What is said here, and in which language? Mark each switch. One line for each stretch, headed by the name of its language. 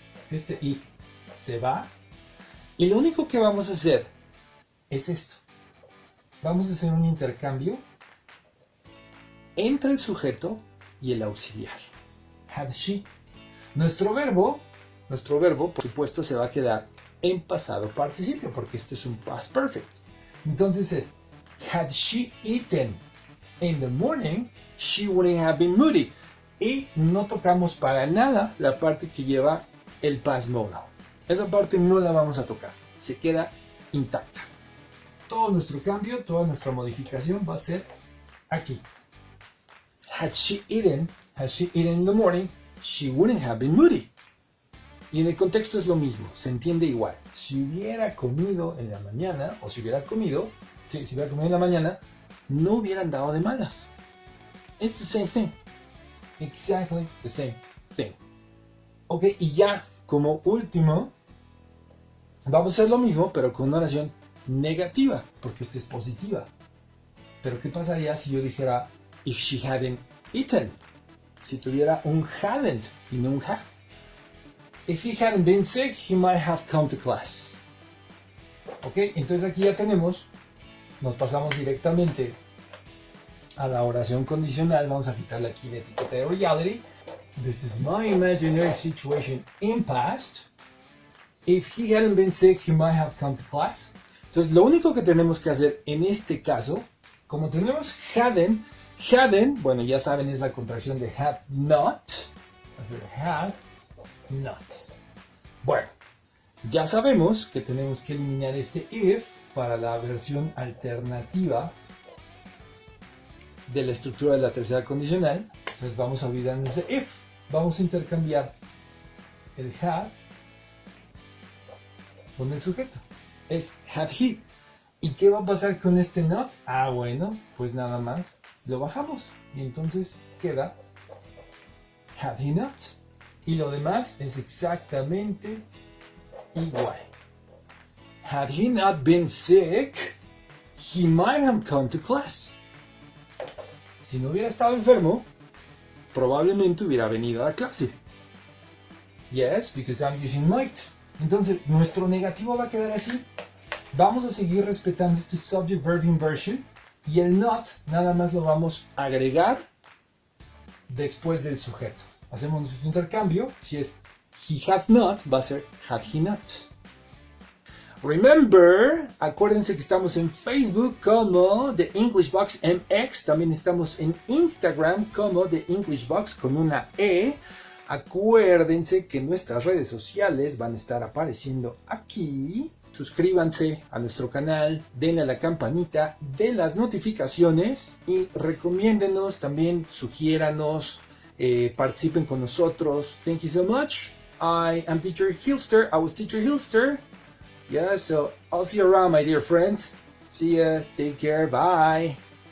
Spanish: Este if se va. Y lo único que vamos a hacer es esto. Vamos a hacer un intercambio entre el sujeto y el auxiliar.
English: Had she.
Spanish: Nuestro verbo, por supuesto, se va a quedar en pasado participio, porque esto es un past perfect. Entonces es,
English: had she eaten in the morning, she wouldn't have been moody.
Spanish: Y no tocamos para nada la parte que lleva el past modal. Esa parte no la vamos a tocar. Se queda intacta. Todo nuestro cambio, toda nuestra modificación va a ser aquí.
English: Had she eaten in the morning, she wouldn't have been moody.
Spanish: Y en el contexto es lo mismo, se entiende igual. Si hubiera comido en la mañana, o si hubiera comido en la mañana, no hubiera andado de malas.
English: It's the same thing. Exactly the same thing.
Spanish: Ok, y ya como último, vamos a hacer lo mismo, pero con una oración negativa, porque esta es positiva. Pero ¿qué pasaría si yo dijera
English: if she hadn't eaten?
Spanish: Si tuviera un hadn't y no un had.
English: If he hadn't been sick, he might have come to class.
Spanish: Ok, entonces aquí ya tenemos, nos pasamos directamente a la oración condicional. Vamos a quitarle aquí la etiqueta de reality.
English: This is my imaginary situation in past. If he hadn't been sick, he might have come to class.
Spanish: Entonces, lo único que tenemos que hacer en este caso, como tenemos hadn't, bueno, ya saben, es la contracción de had not. Va a ser had not. Bueno, ya sabemos que tenemos que eliminar este if para la versión alternativa de la estructura de la tercera condicional. Entonces vamos a olvidarnos de if. Vamos a intercambiar el had con el sujeto. Es
English: had he.
Spanish: ¿Y qué va a pasar con este not? Ah, bueno, pues nada más lo bajamos. Y entonces queda
English: had he not.
Spanish: Y lo demás es exactamente igual.
English: Had he not been sick, he might have come to class.
Spanish: Si no hubiera estado enfermo, probablemente hubiera venido a la clase.
English: Yes, because I'm using might.
Spanish: Entonces, nuestro negativo va a quedar así. Vamos a seguir respetando este subject-verb inversion y el not nada más lo vamos a agregar después del sujeto. Hacemos nuestro intercambio. Si es
English: he had not,
Spanish: va a ser
English: had he not. Remember,
Spanish: acuérdense que estamos en Facebook como The English Box MX. También estamos en Instagram como The English Box con una E. Acuérdense que nuestras redes sociales van a estar apareciendo aquí. Suscríbanse a nuestro canal, denle a la campanita de las notificaciones y recomiéndenos, también sugiéranos, participen con nosotros.
English: Thank you so much. I am Teacher Hilster. I was Teacher Hilster. Yeah, so I'll see you around, my dear friends. See ya. Take care. Bye.